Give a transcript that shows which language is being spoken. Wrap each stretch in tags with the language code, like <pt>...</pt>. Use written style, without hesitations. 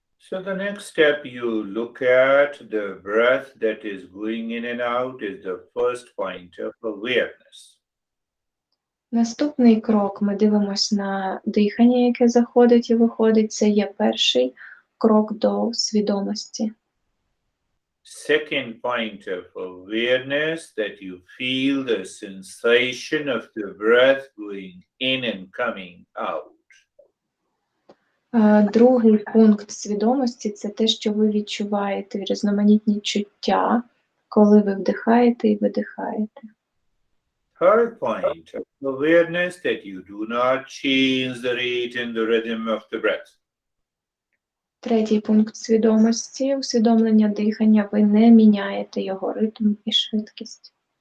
<en>So the next step you look at the breath that is going in and out is the first point of awareness.</en> <uk>Наступний крок, ми дивимося на дихання, яке заходить і виходить, це є перший крок до свідомості.</uk> <en>Second point of awareness, that you feel the sensation of the breath going in and coming out.</en> <uk>Другий пункт свідомості – це те, що ви відчуваєте різноманітні чуття, коли ви вдихаєте і видихаєте.</uk> <en>Third point, awareness that you do not change the rate and the rhythm of the breath.</en> <uk>Третій пункт свідомості – усвідомлення дихання. Ви не міняєте його ритм і швидкість.</uk>